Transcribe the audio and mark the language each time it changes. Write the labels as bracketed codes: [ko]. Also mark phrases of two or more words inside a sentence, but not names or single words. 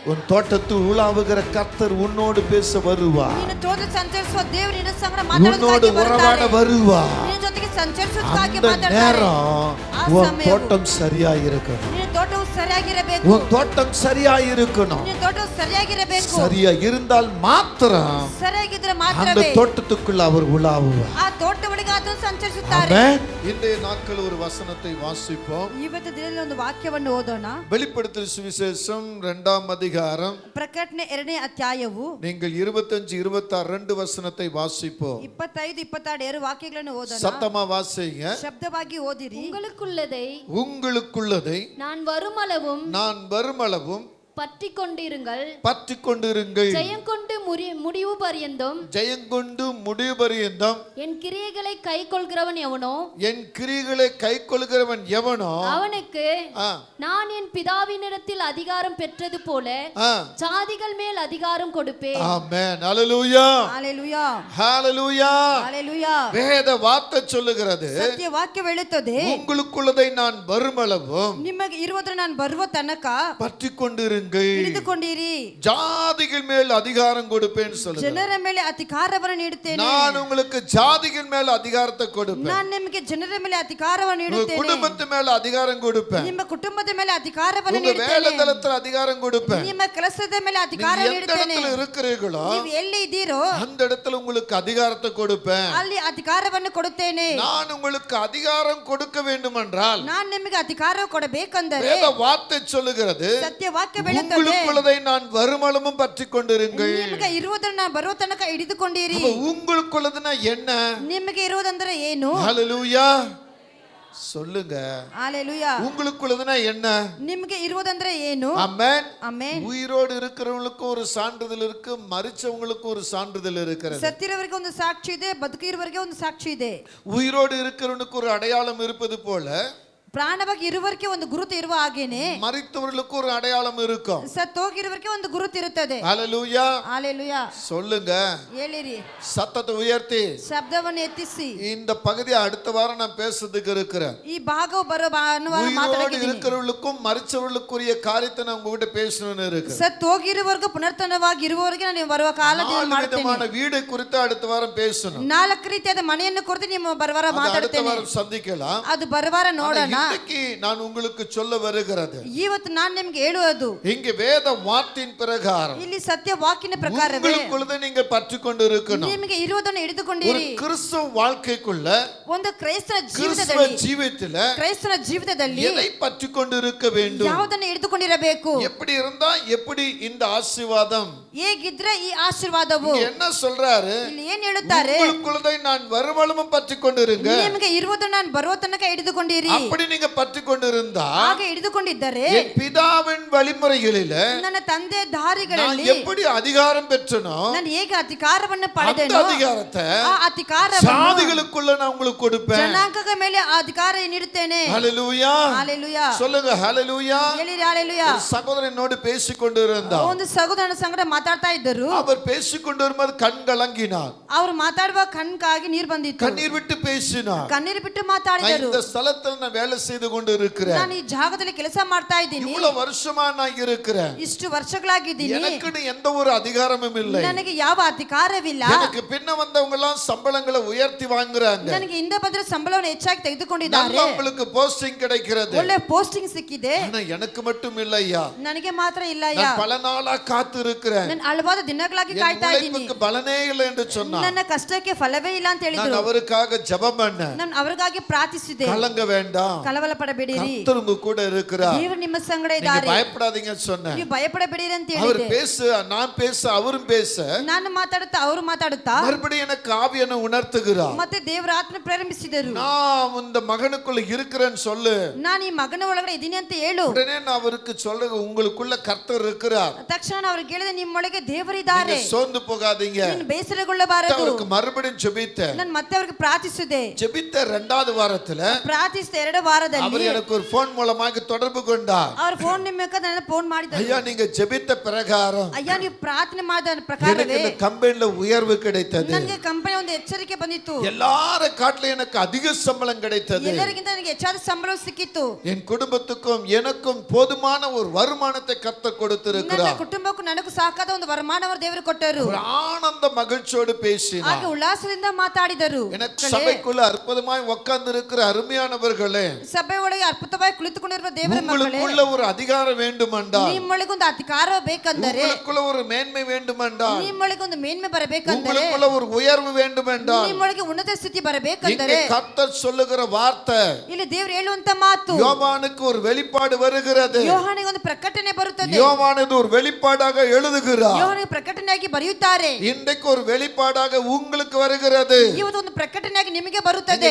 [ta] உன் தோட்டத்தில் உலாவுகிற கர்த்தர் உன்னோடு பேச வருவார். [kn] ನೀನು ತೋಟ ಸಂಚರಿಸುವ ದೇವರು ನಿನ್ನ ಸಂಗಡ [ta] உன்னோடு உறவாட வருவார். [kn] ನಿನ್ನ ಜೊತೆಗೆ ಸಂಚರಿಸುವುದಕ್ಕಾಗಿ [ta] அந்த [kn] ಮಾತಾಡ್ತಾರೆ. [ta] நேரம் உன் தோட்டம் சரியா இருக்கணும். [kn] ನಿನ್ನ ತೋಟವು ಸರಿಯಾಗಿರಬೇಕು. [ta] உன் தோட்டம் சரியா இருக்கணும். [kn] ನಿನ್ನ ತೋಟವು ಸರಿಯಾಗಿರಬೇಕು. [ta] சரியா இருந்தால் மாத்திரம் [kn] ಸರಿಯಾಗಿದ್ರೆ [ta] அந்த [kn] ಮಾತ್ರವೇ [ta] தோட்டத்துக்குள்ள அவர் உலாவுவார். [kn] ಆ ತೋಟ ಒಳಗೆ ಆತನು ಸಂಚರಿಸುತ್ತಾರೆ. [ta] ஆமென். இன்றைய நாட்கள் ஒரு வசனத்தை வாசிப்போம். [kn] ಇವತ್ತು ದಿನದಲ್ಲಿ ಒಂದು ವಾಕ್ಯವನ್ನು ಓದೋಣ. [ta] வெளிப்படுத்தல் சுவிசேஷம் 2ஆம் அதிகாரம். [kn] ಪ್ರಕಟಣೆ 2ನೇ ಅಧ್ಯಾಯವು [ta] நீங்கள் 25 26 2 வசனத்தை வாசிப்போம். [kn] 25 26 ವಾಕ್ಯಗಳನ್ನು ಓದೋಣ. [ta] சத்தமா வாசிங்க. [kn] ಶಬ್ದವಾಗಿ ಓದಿರಿ. [ta] உங்களுக்குள்ளதை நான் வருமளவும் பற்றிக் கொண்டிருங்கள் ஜெயங்கொண்டு முடிவு பரியந்தம் என் கிரியைகளை கைக்கொள்கிறவன் எவனோ அவனுக்கு நான் என் பிதாவினிடத்தில் அதிகாரம் பெற்றது போல ஜாதிகள் மேல் அதிகாரம் கொடுப்பேன். ஆமென். ஹல்லேலூயா. ஹல்லேலூயா. ஹல்லேலூயா. ஹல்லேலூயா. வேத வார்த்தை சொல்லுகிறது, [kn] ಸತ್ಯ ವಾಕ್ಯ ಹೇಳುತ್ತದೆ, [ta] உங்களுக்குள்ளதை நான் வருமளவும் [kn] ನಿಮಗೆ ಇರುವುದನ್ನು ನಾನು ಬರುವ ತನಕ [ta] பற்றிக்கொண்டிருங்கள், [kn] ಹಿಡಿದುಕೊಂಡಿರಿ, [ta] ஜாதிகள் மேல் அதிகாரம் கொடுப்பேன் சொல்லுங்க. [kn] ಜನರ ಮೇಲೆ ಅಧಿಕಾರವನ್ನು ನೀಡುತ್ತೇನೆ. [ta] நான் உங்களுக்கு ஜாதிகள் மேல் அதிகாரத்தை கொடுப்பேன். [kn] ನಾನು ನಿಮಗೆ ಜನರ ಮೇಲೆ ಅಧಿಕಾರವನ್ನು ನೀಡುತ್ತೇನೆ. [ta] குடும்பத்து மேல அதிகாரம் கொடுப்பேன். [kn] ನಿಮ್ಮ ಕುಟುಂಬದ ಮೇಲೆ ಅಧಿಕಾರವನ್ನು ನೀಡುತ್ತೇನೆ. [ta] வேலைதலத்துல அதிகாரம் கொடுப்பேன். [kn] ನಿಮ್ಮ ಕೆಲಸದ ಮೇಲೆ ಅಧಿಕಾರ ನೀಡುತ್ತೇನೆ. [ta] எந்த இடத்துல இருக்கிறீர்களோ [kn] ನೀವು ಎಲ್ಲಿ ಇದ್ದೀರೋ [ta] அந்த இடத்துல உங்களுக்கு அதிகாரத்தை கொடுப்பேன். [kn] ಅಲ್ಲಿ ಅಧಿಕಾರವನ್ನು ಕೊಡುತ್ತೇನೆ. [ta] நான் உங்களுக்கு அதிகாரம் கொடுக்க வேண்டுமென்றால் [kn] ನಾನು ನಿಮಗೆ ಅಧಿಕಾರ ಕೊಡಬೇಕೆಂದರೆ [ta] வேத வார்த்தை சொல்லுகிறது, [kn] ಸತ್ಯ ವಾಕ್ಯ ಹೇಳುತ್ತದೆ, [ta] உங்களுக்குள்ளதை நான் வருமளவும் பற்றிக் கொண்டிருங்கள். [kn] ನಿಮಗೆ ಇರುವುದನ್ನು ನಾನು ಬರುವ ತನಕ ಹಿಡಿದುಕೊಂಡಿರಿ. [ta] உங்களுக்குள்ளதுனா என்ன? [kn] ನಿಮಗೆ ಇರುವುದಂದ್ರೆ ಏನು? [ta] ஹல்லேலூயா சொல்லுங்க. ஹல்லேலூயா. உங்களுக்குள்ளதுனா என்ன? [kn] ನಿಮಗೆ ಇರುವುದಂದ್ರೆ ಏನು? [ta] ஆமென். [kn] ಆಮೆನ್. [ta] உயிரோடு இருக்கிறவங்களுக்கு ஒரு சான்றிதழ் இருக்கு, மரிச்சவங்களுக்கு ஒரு சான்றிதழ் இருக்கிறது. [kn] ಸತ್ತಿರುವವರಿಗೆ ಒಂದು ಸಾಕ್ಷಿ ಇದೆ, ಬದುಕಿರುವವರಿಗೆ ಒಂದು ಸಾಕ್ಷಿ ಇದೆ. [ta] உயிரோடு இருக்கிறவனுக்கு ஒரு அடையாளம் இருப்பது போல [kn] ಪ್ರಾಣವಾಗಿ ಇರುವವರಿಗೆ ಒಂದು ಗುರುತು ಇರುವ ಹಾಗೇನೆ [ta] மரித்தவர்களுக்கு ஒரு அடையாளம் இருக்கும். [kn] ಸತ್ತೋಗಿರುವವರಿಗೆ ಒಂದು ಗುರುತು ಇರುತ್ತದೆ. [ta] ஹல்லேலூயா. ஹல்லேலூயா. சொல்லுங்க. [kn] ಹೇಳಿರಿ. [ta] சத்தத்தை உயர்த்தி [kn] ಶಬ್ದವನ್ನು ಎತ್ತಿಸಿ. [ta] இந்த பகுதியை அடுத்த வாரம் நான் பேசுறதுக்கு இருக்கிறேன். [kn] ಈ ಭಾಗವು ಬರೋ ಭಾನುವಾರ ಮಾತಾಡಲಿದ್ದೀನಿ. [ta] இருக்கிறவர்களுக்கும் மரிச்சவர்களுக்குரிய காரியத்தை நான் உங்ககிட்ட பேசணும்னு இருக்கு. [kn] ಸತ್ತೋಗಿರುವವರಿಗೆ ಪುನರ್ತನವಾಗಿ ಇರುವವರಿಗೆ ನಾನು ಬರುವ ಕಾಲದಲ್ಲಿ ಮಾಡ್ತೇನೆ. [ta] வீடு குறித்து அடுத்த வாரம் பேசணும். [kn] 4 ರೀತಿಯಾದ ಮನೆಯನ್ನು ಕುರಿತು ನಿಮ್ಮ ಬರುವಾರ ಮಾತಾಡ್ತೇನೆ. [ta] அடுத்த வாரம் சந்திக்கலாம். [kn] ಅದು ಬರುವಾರ ನೋಡೋಣ. [ta] இன்னைக்கு நான் உங்களுக்கு சொல்ல வருகிறது, [kn] ಇವತ್ತು ನಾನು ನಿಮಗೆ ಹೇಳುವುದು, [ta] இங்க வேத வார்த்தையின் பிரகாரம் [kn] ಇಲ್ಲಿ ಸತ್ಯ ವಾಕ್ಯನ ಪ್ರಕಾರವೇ [ta] உங்களுக்குள்ளதை நீங்க பற்றிக்கொண்டு இருக்கணும். [kn] ನಿಮಗೆ ಇರುವುದನ್ನು ಹಿಡಿದುಕೊಂಡಿರಿ. [ta] ஒரு கிறிஸ்தவ வாழ்க்கைக்குள்ள, [kn] ಒಂದು ಕ್ರೈಸ್ತರ ಜೀವಿತದಲ್ಲಿ [ta] எதை பற்றிக்கொண்டு இருக்க வேண்டும்? [kn] ಯಾವುದನ್ನು ಹಿಡಿದುಕೊಂಡಿರಬೇಕು? [ta] எப்படி இருந்தா எப்படி இந்த ஆசீர்வாதம்? [kn] ಹೇಗಿದ್ರೆ ಈ ಆಶೀರ್ವಾದವು? [ta] என்ன சொல்றாரு? [kn] ಇಲ್ಲಿ ಏನು ಹೇಳುತ್ತಾರೆ? [ta] உங்களுக்குள்ளதை நான் வருமளவும் பற்றிக்கொண்டிருங்க. [kn] ನಿಮಗೆ ಇರುವುದನ್ನು ನಾನು ಬರುವ ತನಕ ಹಿಡಿದುಕೊಂಡಿರಿ. [ta] அப்படி நீங்க பற்றிக்கொண்டிருந்தா, [kn] ಹಾಗೆ ಹಿಡಿದುಕೊಂಡಿದ್ದರೆ [ta] என் பிதாவின் வழிமுறைகளிலே [kn] ನನ್ನ ತಂದೆ ದಾರಿಗಳಲ್ಲಿ [ta] நான் எப்படி அதிகாரம் பெற்றனோ, [kn] ನಾನು ಹೇಗೆ ಅಧಿಕಾರವನ್ನು [ta] அந்த [kn] ಪಡೆದೆನೋ [ta] அதிகாரத்தை [kn] ಆ ಅಧಿಕಾರವನ್ನು [ta] சாதிகளுக்குள்ள நான் உங்களுக்கு கொடுப்பேன். [kn] ಜನಾಂಗಗಳ ಮೇಲೆ ಆ ಅಧಿಕಾರ ನೀಡುತ್ತೇನೆ. [ta] ஹல்லேலூயா. ஹல்லேலூயா. சொல்லுங்க ஹல்லேலூயா. [kn] ಹೇಳಿರಿ ஹல்லேலூயா. [ta] சகோதரனோடு பேசிக்கொண்டிருந்தார். [kn] ಒಂದು ಸಹೋದರನ ಸಂಗಡ ಮಾತಾಡ್ತಾ ಇದ್ದರು. [ta] அவர் பேசிக்கொண்டிருக்கும்போது கண் கலங்கினார். [kn] ಅವರು ಮಾತಾಡುವ ಕಣ್ಗಾಗಿ ನೀರು ಬಂದಿತ್ತು. [ta] கண்ணீர் விட்டு பேசினார். [kn] ಕಣ್ಣೀರು ಬಿಟ್ಟು ಮಾತಾಡಿದರು. [ta] இந்த ஸ்தலத்தில் நான் வேலை செய்து கொண்டு இருக்கிறேன். [kn] ನಾನು ಈ ಜಾಗದಲ್ಲಿ ಕೆಲಸ ಮಾಡ್ತಾ ಇದ್ದೀನಿ. [ta] இவ்வளவு வருஷமா நான் இருக்கிறேன். [kn] ಇಷ್ಟು ವರ್ಷಗಳಾಗಿದ್ದೀನಿ. [ta] எனக்கு எந்த ஒரு அதிகாரமும் இல்லை. [kn] ನನಗೆ ಯಾವ ಅಧಿಕಾರವಿಲ್ಲ. [ta] எனக்கு பின்ன வந்தவங்க எல்லாம் சம்பளங்களை உயர்த்தி வாங்குறாங்க. [kn] ನನಗೆ ಹಿಂದೆ ಬಂದ್ರೆ ಸಂಬಳವನ್ನು ಹೆಚ್ಚಾಗಿ ತೆಗೆದುಕೊಂಡಿದ್ದಾರೆ. [ta] உங்களுக்கு போஸ்டிங் கிடைக்கிறது. [kn] ಒಳ್ಳೆ ಪೋಸ್ಟಿಂಗ್ ಸಿಕ್ಕಿದೆ. [ta] ஆனா எனக்கு மட்டும் இல்லையா. [kn] ನನಗೆ ಮಾತ್ರ இல்லையா. [ta] நான் பல நாளா காத்து இருக்கிறேன். [kn] ನಾನು ಹಲವಾರು ದಿನಗಳಾಗಿ ಕಾಯ್ತಾ ಇದ್ದೀನಿ. [ta] எனக்கு பலனே இல்லை என்று சொன்னார். [kn] ನನ್ನ ಕಷ್ಟಕ್ಕೆ ಫಲವೇ ಇಲ್ಲ ಅಂತ ಹೇಳಿದ್ರು. [ta] நான் அவருக்காக ஜெபம் பண்ணேன். [kn] ನಾನು ಅವರಿಗಾಗಿ ಪ್ರಾರ್ಥಿಸಿದೆ. [ta] கலங்க வேண்டாம். [kn] ಕಳವಳ ಪಡಬೇಡಿರಿ. [ta] கர்த்தர் உங்க கூட இருக்கிறார். [kn] ದೇವರು ನಿಮ್ಮ ಸಂಗಡ [ta] நீங்க [kn] ಇದ್ದಾರೆ. [ta] பயப்படாதீங்கன்னு சொன்னேன். [kn] ನೀವು ಭಯಪಡಬೇಡಿರಿ ಅಂತ [ta] அவர் [kn] ಹೇಳಿದೆ. [ta] பேச, நான் பேச, அவரும் பேச, [kn] ನಾನು ಮಾತಾಡುತ್ತಾ ಅವರು ಮಾತಾಡುತ್ತಾ [ta] மறுபடியும் எனக்கு ஆவிಯನ್ನು உணர்த்துகிறார். [kn] ಮತ್ತೆ ದೇವರ ಆತ್ಮ ಪ್ರಾರಂಭಿಸಿದರು. [ta] நான் இந்த மகனுக்குள்ள இருக்கிறேன்னு சொல்லு. [kn] ನಾನು ಈ ಮಗನ ಒಳಗಡೆ ಇದ್ದೀನಿ ಅಂತ ಹೇಳು. [ta] உடனே நான் அவருக்கு சொல்ல, உங்களுக்குள்ள கர்த்தர் இருக்கிறார். [kn] ತಕ್ಷಣ ಅವ್ರಿಗೆ ಹೇಳಿದೆ, ನಿಮ್ಮೊಳಗೆ ದೇವರಿದ್ದಾರೆ. [ta] நீங்க சோர்ந்து போகாதீங்க. [kn] ನೀನು ಬೇಸರಗೊಳ್ಳಬಾರದು. [ta] அவருக்கு மறுபடியும் ஜெபித்தேன். [kn] ನಾನು ಮತ್ತೆ ಅವ್ರಿಗೆ ಪ್ರಾರ್ಥಿಸಿದೆ. [ta] ஜெபித்த 2வது வாரத்துல [kn] ಪ್ರಾರ್ಥಿಸಿದ 2 ವಾರ ವಾರದಲ್ಲಿ [ta] அவர் எனக்கு ஒரு ஃபோன் மூலமாக தொடர்பு கொண்டார். [kn] ಅವ್ರ ಫೋನ್ ನಿಮ್ಮಕ ನನ್ನ ಫೋನ್ ಮಾಡಿದ್ರು. [ta] ஐயா நீங்க ஜெபித்த பிரகாரம் [kn] ಅಯ್ಯ ನೀವು ಪ್ರಾರ್ಥನೆ ಮಾಡಿದ [ta] எனக்கு [kn] ಪ್ರಕಾರವೇ [ta] இந்த கம்பெனில உயர்வு கிடைத்தது. [kn] ನನಗೆ ಕಂಪನಿ ಒಂದು ಎಚ್ಚರಿಕೆ ಬಂದಿತ್ತು. [ta] எல்லார காட்டிலும் எனக்கு அதிக சம்பளம் கிடைத்தது. [kn] ಎಲ್ಲರಿಗಿಂತ ನನಗೆ ಹೆಚ್ಚಾದ ಸಂಬಳ ಸಿಕ್ಕಿತು. [ta] என் குடும்பத்துக்கும் எனக்கும் போதுமான ஒரு வருமானத்தை கர்த்தர் கொடுத்திருக்கிறார். [kn] ನನ್ನ ಕುಟುಂಬಕ್ಕೂ ನನಗೂ ಸಾಕಾದ ಒಂದು ವರಮಾನವನ್ನು ದೇವರು ಕೊಟ್ಟರು. [ta] ஒரு ஆனந்த மகிழ்ச்சியோடு பேசினார். [kn] ಹಾಗೆ ಉಲ್ಲಾಸದಿಂದ ಮಾತಾಡಿದರು. [ta] எனக்கு சபைக்குள்ள அற்புதமாய் உட்கார்ந்து இருக்கிற அருமையானவர்களே, [kn] ಸಭೆ ಒಳಗೆ ಅದ್ಭುತವಾಗಿ ಕುಳಿತುಕೊಂಡಿರುವ ದೇವರ ಮಕ್ಕಳೇ, [ta] உங்களுக்குள்ள ஒரு அதிகாரம் வேண்டுமென்றால், [kn] ನಿಮ್ಮೊಳಗೆ ಒಂದು ಅಧಿಕಾರ ಬೇಕೆಂದರೆ, [ta] உங்களுக்குள்ள ஒரு மேன்மை வேண்டுமென்றால், [kn] ನಿಮ್ಮೊಳಗೆ ಒಂದು ಮೇನ್ಮೆ ಬರಬೇಕೆಂದರೆ, [ta] உங்களுக்குள்ள ஒரு உயர்வு வேண்டுமென்றால், [kn] ನಿಮ್ಮೊಳಗೆ ಉನ್ನತ ಸ್ಥಿತಿ ಬರಬೇಕೆಂದರೆ, [ta] இங்கே கர்த்தர் சொல்லுகிற வார்த்தை, [kn] ಇಲ್ಲಿ ದೇವರು ಹೇಳುವಂತ ಮಾತು, [ta] யோவானுக்கு ஒரு வெளிப்பாடு வருகிறது. [kn] ಯೋಹಾನಿಗೆ ಒಂದು ಪ್ರಕಟಣೆ ಬರುತ್ತದೆ. [ta] யோவானது ஒரு வெளிப்பாடாக எழுதுகிறார். [kn] ಯೋಹಾನಿಗೆ ಪ್ರಕಟಣೆಯಾಗಿ ಬರೆಯುತ್ತಾರೆ. [ta] இன்றைக்கு ஒரு வெளிப்பாடாக உங்களுக்கு வருகிறது. [kn] ಇವತ್ತು ಒಂದು ಪ್ರಕಟಣೆಯಾಗಿ ನಿಮಗೆ ಬರುತ್ತದೆ.